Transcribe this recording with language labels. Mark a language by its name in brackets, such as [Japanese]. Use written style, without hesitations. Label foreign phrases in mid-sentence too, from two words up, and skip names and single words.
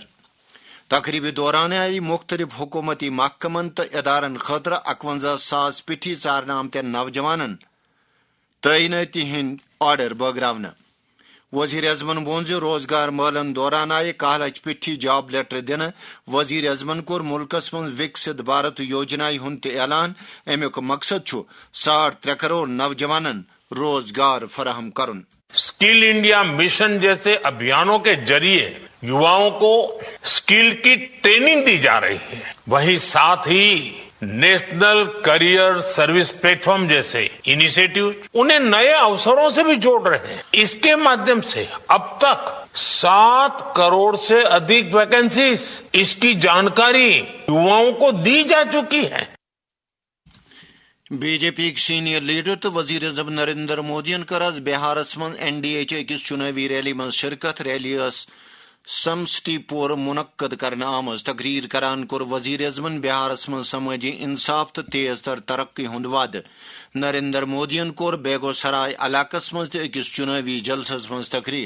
[Kashmiri] تقریبی دوران آئی مختلف حکومتی محکمن تو ادارن خاطر 51,000 پٹھی ژارنہٕ آمتین نوجوانن تعیناتی ہند آرڈر بٲگراونہٕ. وزیر اعظمن وون روزگار مٲلن دوران آئی 10 لچھ پٹھی جاب لیٹر دنہٕ. وزیر اعظمن کور ملکس من وکست بھارت یوجنا ہند تہ اعلان. امیک مقصد 3.5 کروڑ نوجوانن روزگار فراہم کرن. [Hindi] स्किल इंडिया मिशन जैसे अभियानों के ज़रिए युवाओं को स्किल की ट्रेनिंग दी जा रही है. वहीं साथ ही नेशनल करियर सर्विस प्लेटफ़ॉर्म जैसे इनिशिएटिव उन्हें नए अवसरों से भी जोड़ रहे हैं. इस के माध्यम से अब तक 7 करोड़ से अधिक वैकेंसीज़ इस की जानकारी युवाओं को दी जा चुकी है. [Kashmiri] بی جے پی سینئر لیڈر تو وزیر اعظم نریندر مودین کر آز بہارس من NDH اکس چناوی ریلی من شرکت. ریلی سمستی پور منعقد کرنے آمز. تقریر کران کور وزیر اعظمن بہارس من سماجی انصاف تو تیز تر ترقی ہند وعد. نریندر مودین کور بیگو سرائے علاقس مز اکس چناوی جلسس من تقریر.